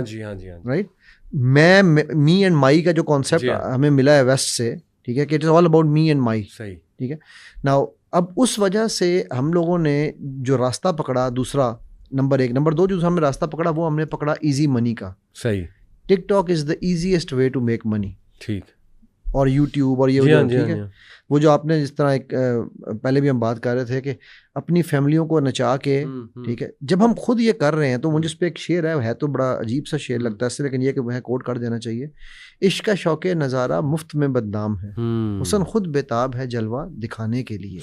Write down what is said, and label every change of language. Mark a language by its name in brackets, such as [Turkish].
[Urdu] جی ہاں جی ہاں. [English] Right. [Urdu] Me and my کا جو کانسیپٹ ہمیں ملا ہے ویسٹ سے, ٹھیک ہے, کہ [English] It is all about me and my. [Urdu] صحیح. ٹھیک ہے. ناؤ اب اس وجہ سے ہم لوگوں نے جو راستہ پکڑا, دوسرا نمبر 1, نمبر 2 جو ہم نے راستہ پکڑا وہ ہم نے پکڑا ایزی منی کا. صحیح. [English] TikTok is the easiest way to make money. [Urdu] ٹھیک. اور یوٹیوب اور یہ ٹھیک ہے. وہ جو آپ نے جس طرح ایک پہلے بھی ہم بات کر رہے تھے کہ اپنی فیملیوں کو نچا کے, ٹھیک ہے, جب ہم خود یہ کر رہے ہیں تو مجھے اس پہ ایک شعر ہے تو بڑا عجیب سا شعر لگتا ہے اس سے, لیکن یہ کہ وہ کوٹ کر دینا چاہیے. عشق کا شوق نظارہ مفت میں بدنام ہے, حسن خود بےتاب ہے جلوہ دکھانے کے لیے.